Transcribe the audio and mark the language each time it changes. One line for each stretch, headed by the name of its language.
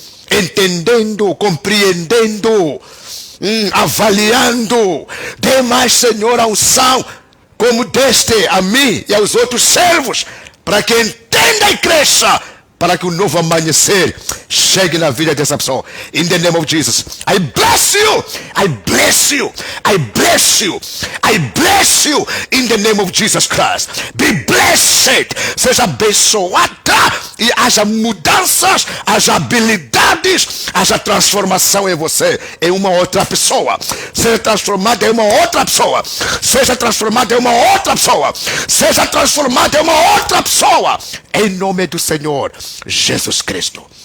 Portuguese: Entendendo, compreendendo, avaliando. Dê mais, Senhor, a unção, como deste a mim e aos outros servos, para que entenda e cresça, para que o novo amanhecer chegue na vida dessa pessoa.
English: In the name of Jesus, I bless you, I bless you, I bless you, I bless you, in the name of Jesus Christ. Be blessed,
Portuguese: seja abençoada, e haja mudanças, haja habilidades, haja transformação em você, em uma outra pessoa. Seja transformada em uma outra pessoa. Seja transformada em uma outra pessoa. Seja transformada em uma outra pessoa. Em nome do Senhor Jesus Cristo.